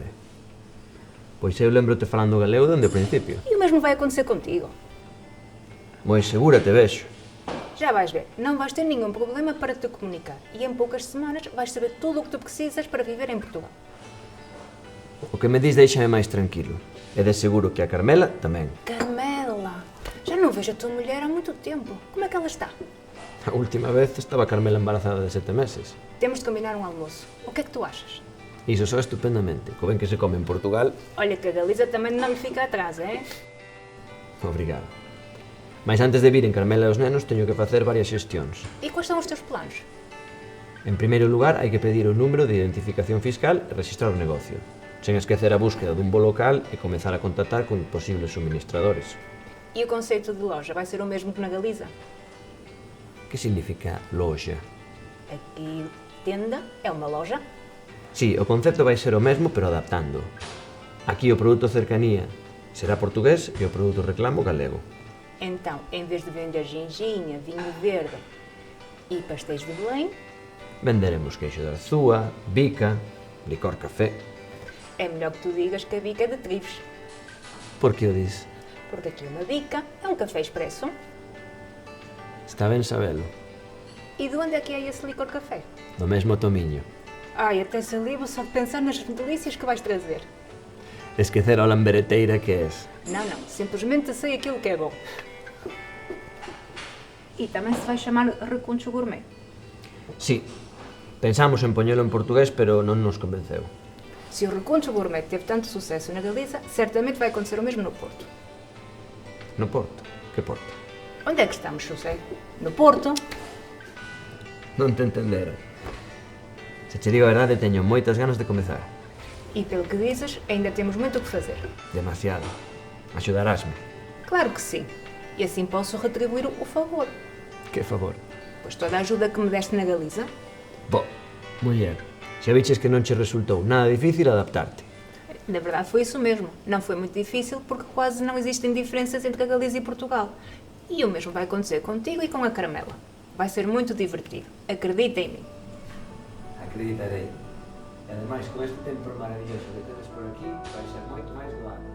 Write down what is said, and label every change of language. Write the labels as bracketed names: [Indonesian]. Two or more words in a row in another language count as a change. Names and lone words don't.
[Portuguese] Pois eu lembro-te falando galego dende o principio. E o mesmo vai acontecer contigo. [Galician] Moi segura te vexo. [Portuguese] Já vais ver, não vais ter nenhum problema para te comunicar. E em poucas semanas vais saber tudo o que tu precisas para viver em Portugal. [Galician] O que me dis deixame máis tranquilo. E de seguro que a Carmela tamén. [Portuguese] Carmela, já não vejo a tua mulher há muito tempo. Como é que ela está? [Galician] A última vez estaba Carmela embarazada de 7 meses. [Portuguese] Temos de combinar um almoço. O que é que tu achas? [Galician] Iso só estupendamente. Co ben que se come en Portugal. [Portuguese] Olha que a Galiza também não lhe fica atrás, é? [Galician] Obrigado. Mas antes de vir en Carmela e os nenos, teño que facer varias xestións. [Portuguese] E quais são os teus planos? [Galician] En primeiro lugar, hai que pedir o número de identificación fiscal e registrar o negocio, sen esquecer a búsqueda dun bo local e comezar a contactar con posibles suministradores. [Portuguese] E o conceito de loja vai ser o mesmo que na Galiza? [Galician] Que significa loxa? [Portuguese] Aqui, tenda é uma loja. [Galician] Sí, o concepto vai ser o mesmo, pero adaptando. Aquí o produto cercanía será portugués e o produto reclamo galego. [Portuguese] Então, em vez de vender ginginha, vinho verde e pastéis de Belém, [Galician] Venderemos queixo de Arzúa, bica, licor café. [Portuguese] é melhor que tu digas que a bica é de Trives. [Galician] Por que o dis? [Portuguese] Porque aqui uma bica é um café expresso. [Galician] Está ben sabelo. [Portuguese] E de onde é que é esse licor café? [Galician] Do mesmo tomiño. [Portuguese] Ai, até salivo só de pensar nas delícias que vais trazer. [Galician] Esquecer a lambereteira que és. [Portuguese] Não, simplesmente sei aquilo que é bom. E também se vai chamar Recuncho Gourmet. [Galician] Sí, pensamos en poñelo en portugués, pero non nos convenceu. [Portuguese] Se o Recuncho Gourmet teve tanto sucesso na Galiza, certamente vai acontecer o mesmo no Porto. [Galician] No Porto? Que Porto? [Portuguese] Onde é que estamos, José? No Porto? [Galician] Non te entendera. Se che digo a verdade, teño moitas ganas de comezar. [Portuguese] E pelo que dizes, ainda temos muito o que fazer. [Galician] Demasiado. Axudarásme. [Portuguese] Claro que sim. E assim posso retribuir o favor. [Galician] Que favor. [Portuguese] Pois toda a ajuda que me deste na Galiza. [Galician] Bo, muller, xa viches que non che resultou nada difícil adaptarte. [Portuguese] Na verdade foi isso mesmo. Não foi muito difícil porque quase não existem diferenças entre a Galiza e Portugal. E o mesmo vai acontecer contigo e com a Carmela. Vai ser muito divertido. Acredita em mim. Acreditarei. [Galician] E ademais, con este tempo maravilloso que tedes por aquí, vai ser moito máis doado.